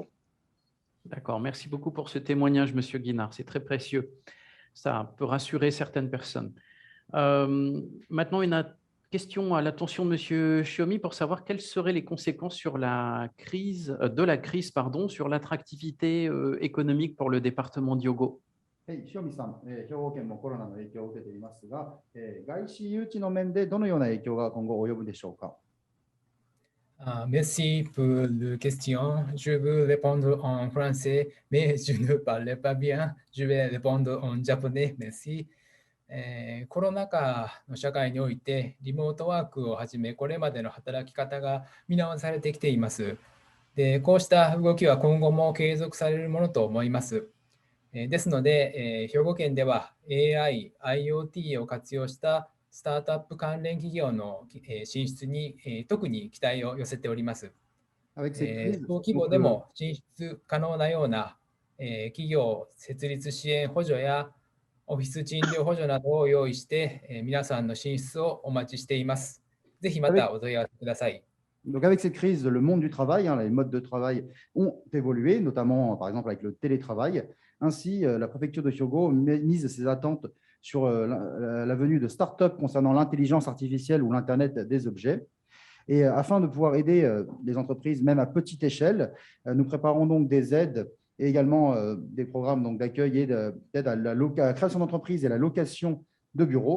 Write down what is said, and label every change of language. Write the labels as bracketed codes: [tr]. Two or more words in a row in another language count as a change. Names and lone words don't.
[fr] D'accord, merci beaucoup pour ce témoignage, Monsieur Guinard, c'est très précieux. Ça peut rassurer certaines personnes. Maintenant, une question à l'attention de Monsieur Shiomi pour savoir quelles seraient les conséquences sur de la crise, sur l'attractivité économique pour le département d'Hyogo. [ja] はい、塩見さん、兵庫県もコロナの影響を受けていますが、外資誘致の面でどのような影響が今後及ぶでしょうか。 [fr] Merci pour la question. Je veux répondre en français, mais je ne parle pas bien. Je vais répondre en japonais. Merci. [ja] コロナ禍の社会において、リモートワークをはじめ、これまでの働き方が見直されてきています。で、こうした動きは今後も継続されるものと思います。ですので、兵庫県では AI、IoT を活用したスタートアップ関連企業の進出に特に期待を寄せております。小規模でも進出可能なような企業設立支援補助やオフィス賃料補助などを用意して、皆さんの進出をお待ちしています。ぜひまたお問い合わせください。 [fr] Donc avec cette crise, le monde du travail, les modes de travail ont évolué, notamment par exemple avec le télétravail. Ainsi, la préfecture de Hyogo mise ses attentes sur la venue de start-up concernant l'intelligence artificielle ou l'Internet des objets. Et afin de pouvoir aider les entreprises, même à petite échelle, nous préparons donc des aides et également des programmes d'accueil et d'aide à la création d'entreprises et la location de bureaux.